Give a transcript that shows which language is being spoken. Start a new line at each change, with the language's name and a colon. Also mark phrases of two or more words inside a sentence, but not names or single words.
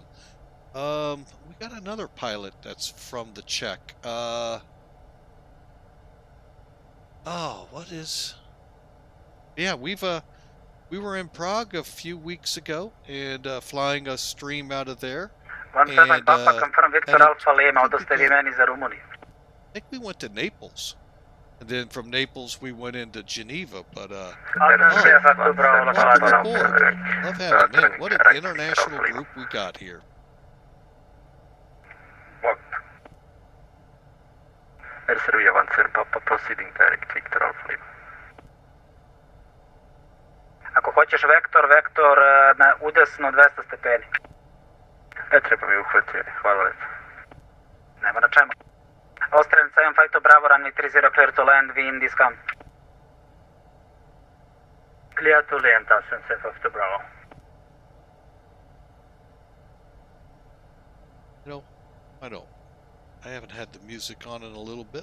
English: We got another pilot that's from the Czech. Oh, what is... Yeah, we were in Prague a few weeks ago and flying a stream out of there. 17 Papa, confirm Victor and Alpha Lima,
Serbian: odoste vi meni za Rumuniju.
English: I think we went to Naples. And then from Naples we went into Geneva, but Welcome aboard. Love having it. What an international group we got here. Air Avancer Papa proceeding direct Victor Alpha Lima.
Serbian: Ako hoćeš vektor na udesno 200 stepeni. Ne treba mi uhvatiti, hvala lepo. Nema na čemu. Australian 752 Bravo,
English: runway 30 clear to land, wind is come. Clear to land, Australian 752 Bravo. No, I don't. I haven't had the music on in a little bit.